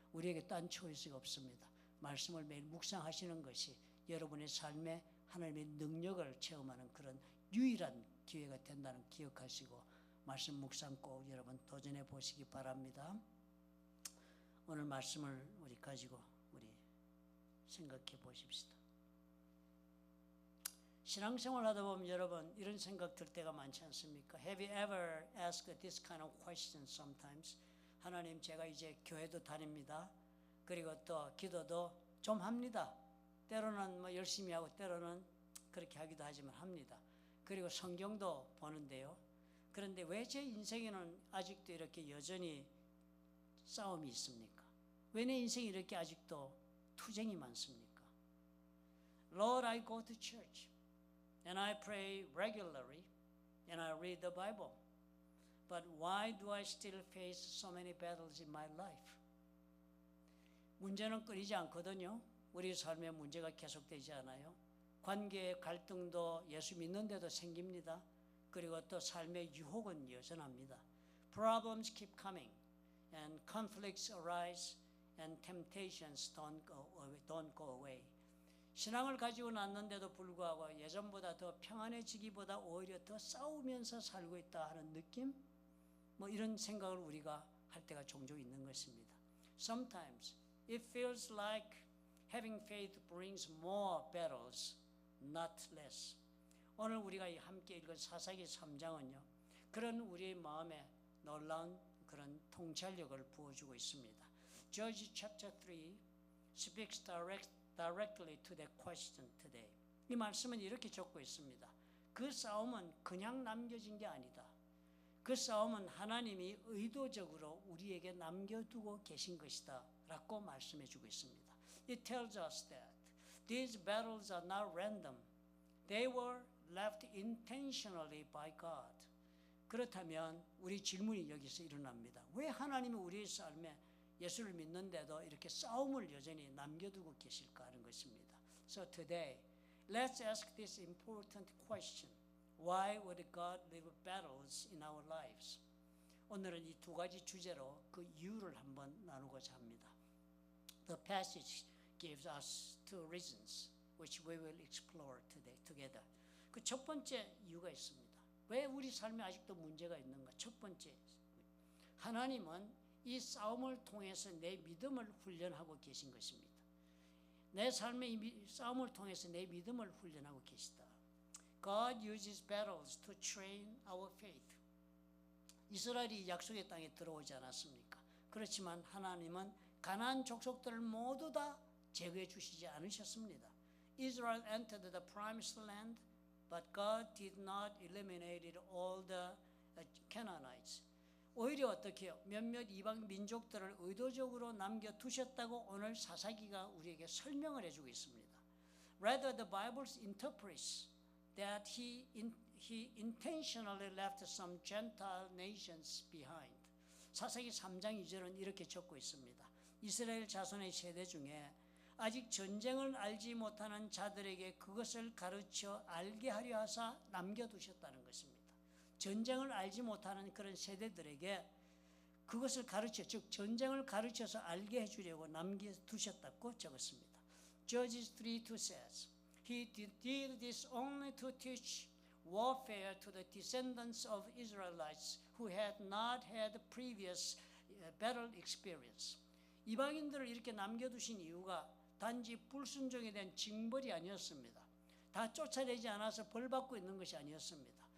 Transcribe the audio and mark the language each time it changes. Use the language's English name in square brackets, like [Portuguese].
[Korean] 우리에게 딴 초이스가 없습니다. 말씀을 매일 묵상하시는 것이 여러분의 삶에 하나님의 능력을 체험하는 그런 유일한 기회가 된다는 기억하시고 말씀 묵상 꼭 여러분 도전해 보시기 바랍니다. 오늘 말씀을 우리 가지고 우리 생각해 보십시다. 신앙생활 하다 보면 여러분 이런 생각 들 때가 많지 않습니까? [English] Have you ever asked this kind of question sometimes? [Korean] 하나님, 제가 이제 교회도 다닙니다. 그리고 또 기도도 좀 합니다. 때로는 뭐 열심히 하고 때로는 그렇게 하기도 하지만 합니다. 그리고 성경도 보는데요. 그런데 왜 제 인생에는 아직도 이렇게 여전히 싸움이 있습니까? 왜 내 인생이 이렇게 아직도 투쟁이 많습니까? [English] Lord, I go to church and I pray regularly and I read the Bible. But why do I still face so many battles in my life? [Korean] 문제는 끊이지 않거든요. 우리 삶에 문제가 계속되지 않아요. 관계의 갈등도 예수 믿는데도 생깁니다. 그리고 또 삶의 유혹은 여전합니다. [English] Problems keep coming and conflicts arise and temptations don't go away. [Korean] 신앙을 가지고 났는데도 불구하고 예전보다 더 평안해지기보다 오히려 더 싸우면서 살고 있다 하는 느낌? 뭐 이런 생각을 우리가 할 때가 종종 있는 것입니다. [English] Sometimes it feels like having faith brings more battles, not less. [Korean] 오늘 우리가 함께 읽은 사사기 3장은요. 그런 우리의 마음에 놀라운 그런 통찰력을 부어주고 있습니다. [English] Judges chapter 3 speaks directly to that question today. [Korean] 이 말씀은 이렇게 적고 있습니다. 그 싸움은 그냥 남겨진 게 아니다. 그 싸움은 하나님이 의도적으로 우리에게 남겨두고 계신 것이다 라고 말씀해 주고 있습니다. [English] It tells us that these battles are not random. They were left intentionally by God. [Korean] 그렇다면 우리 질문이 여기서 일어납니다. 왜 하나님이 우리의 삶에 예수를 믿는데도 이렇게 싸움을 여전히 남겨두고 계실까 하는 것입니다. [English] So today, let's ask this important question. Why would God leave battles in our lives? [Korean] 오늘은 이 두 가지 주제로 그 이유를 한번 나누고자 합니다. [English] The passage gives us two reasons, which we will explore today together. [Korean] 그 첫 번째 이유가 있습니다. 왜 우리 삶에 아직도 문제가 있는가? 첫 번째, 하나님은 이 싸움을 통해서 내 믿음을 훈련하고 계신 것입니다. 내 삶의 이 싸움을 통해서 내 믿음을 훈련하고 계시다. [English] God uses battles to train our faith. [Korean] 이스라엘이 약속의 땅에 들어오지 않았습니까? 그렇지만 하나님은 가나안 족속들을 모두 다 제거해 주시지 않으셨습니다. [English] Israel entered the promised land, but God did not eliminate all the Canaanites. [Korean] 오히려 어떻게 해요? 몇몇 이방 민족들을 의도적으로 남겨두셨다고 오늘 사사기가 우리에게 설명을 해주고 있습니다. [English] Rather, the Bible interprets that he intentionally left some Gentile nations behind. [Korean] 사사기 3장 2절은 이렇게 적고 있습니다. 이스라엘 자손의 세대 중에 아직 전쟁을 알지 못하는 자들에게 그것을 가르쳐 알게 하려 하사 남겨두셨다는 것입니다. 전쟁을 알지 못하는 그런 세대들에게 그것을 가르쳐, 즉 전쟁을 가르쳐서 알게 해주려고 남겨두셨다고 적었습니다. [English] Judges 3:2 says, He did this only to teach warfare to the descendants of Israelites who had not had previous battle experience. [Korean] 이방인들을 이렇게 남겨두신 이유가 단지 불순종에 대한 징벌이 아니었습니다. 다 쫓아내지 않아서 벌받고 있는 것이 아니었습니다.